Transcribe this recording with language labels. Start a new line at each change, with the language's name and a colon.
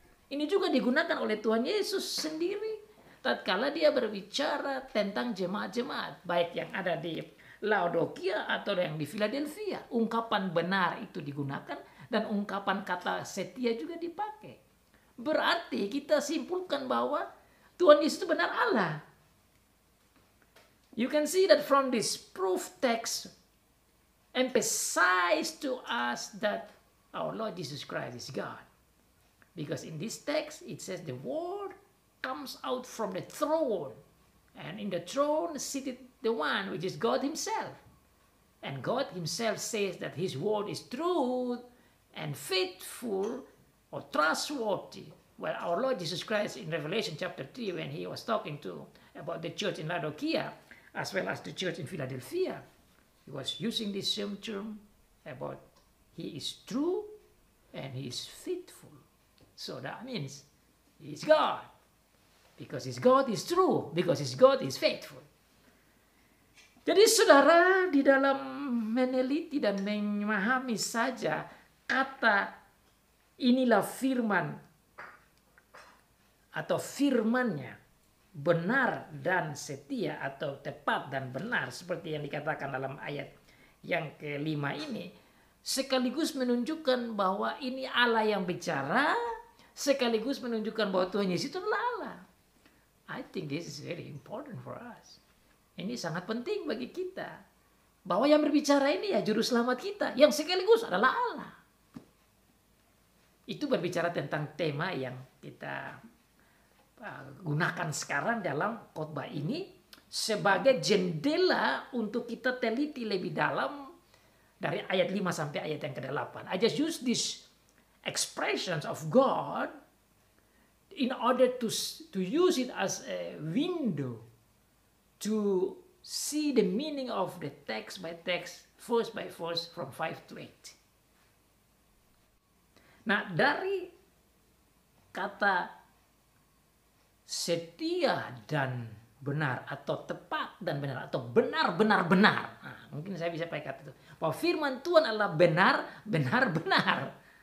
Indonesian: Ini juga digunakan oleh Tuhan Yesus sendiri tatkala dia berbicara tentang jemaat-jemaat, baik yang ada di Laodikia atau yang di Philadelphia. Ungkapan benar itu digunakan dan ungkapan kata setia juga dipakai. Berarti kita simpulkan bahwa Tuhan Yesus itu benar Allah.
English: You can see that from this proof text emphasize to us that our Lord Jesus Christ is God. Because in this text it says the word comes out from the throne, and in the throne seated the one which is God himself. And God himself says that his word is truth and faithful or trustworthy. Well, our Lord Jesus Christ in Revelation chapter 3, when he was talking about the church in Laodikia as well as the church in Philadelphia, he was using this same term about he is true and he is faithful. So that means he is God. Because his God is true. Because his God is faithful.
Indonesian: Jadi saudara, di dalam meneliti dan memahami saja kata inilah firman atau firmannya, benar dan setia atau tepat dan benar seperti yang dikatakan dalam ayat yang kelima ini, sekaligus menunjukkan bahwa ini Allah yang bicara, sekaligus menunjukkan bahwa Tuhan Yesus itu adalah Allah.
English: I think this is very important for us.
Indonesian: Ini sangat penting bagi kita, bahwa yang berbicara ini ya juru selamat kita, yang sekaligus adalah Allah. Itu berbicara tentang tema yang kita gunakan sekarang dalam khotbah ini sebagai jendela untuk kita teliti lebih dalam dari ayat 5 sampai ayat yang ke-8.
English: I just use these expressions of God in order to use it as a window to see the meaning of the text by text, verse by verse from 5 to 8.
Indonesian: Nah, dari kata setia dan benar atau tepat dan benar atau benar-benar benar. Nah, mungkin saya bisa pakai kata itu. Bahwa firman Tuhan adalah benar, benar-benar.